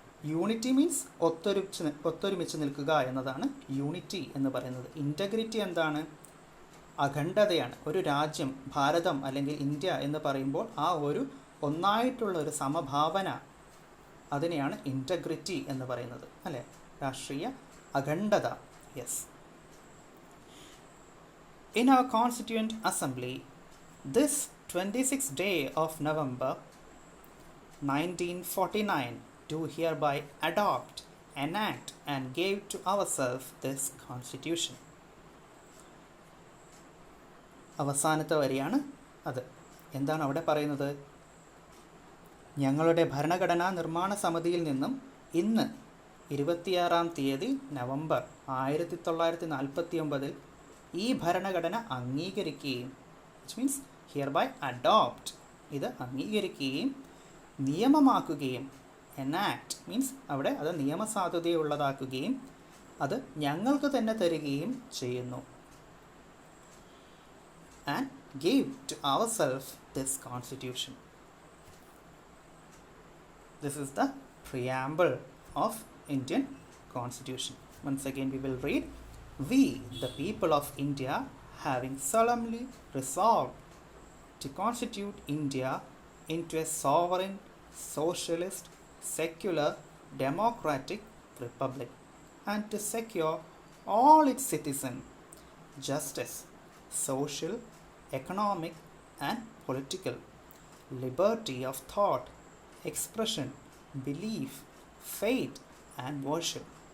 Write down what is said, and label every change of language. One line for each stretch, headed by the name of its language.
English: unity means
Malayalam: ഒത്തൊരുമിച്ച് നിൽക്കുക എന്നതാണ് യൂണിറ്റി എന്ന് പറയുന്നത്. ഇൻറ്റഗ്രിറ്റി എന്താണ്? അഖണ്ഡതയാണ്. ഒരു രാജ്യം, ഭാരതം അല്ലെങ്കിൽ ഇന്ത്യ എന്ന് പറയുമ്പോൾ ആ ഒരു ഒന്നായിട്ടുള്ള ഒരു സമഭാവന, അതിനെയാണ് ഇൻറ്റഗ്രിറ്റി എന്ന് പറയുന്നത് അല്ലേ? രാഷ്ട്രീയ അഖണ്ഡത. Yes.
English: In our constituent assembly this 26th day of November 1949 do hereby adopt, enact and give to ourselves this constitution.
Malayalam: അവസാനത്തെ വരിയാണ് അത്. എന്താണ് അവിടെ പറയുന്നത്? ഞങ്ങളുടെ ഭരണഘടനാ നിർമ്മാണ സമിതിയിൽ നിന്നും ഇന്ന് 26-ാം തീയതി നവംബർ 1949 ഈ ഭരണഘടന അംഗീകരിക്കുകയും,
English: which means hereby adopt,
Malayalam: ഇത് അംഗീകരിക്കുകയും നിയമമാക്കുകയും,
English: enact means
Malayalam: അവിടെ അത് നിയമസാധുതയുള്ളതാക്കുകയും അത് ഞങ്ങൾക്ക് തന്നെ തരികയും ചെയ്യുന്നു.
English: And give to ourselves this constitution. This is the preamble of Indian Constitution. Once again we will read. We, the people of India, having solemnly resolved to constitute India into a sovereign, socialist, secular, democratic republic, and to secure all its citizens justice, social, economic and political, liberty of thought, expression, belief, faith and worship,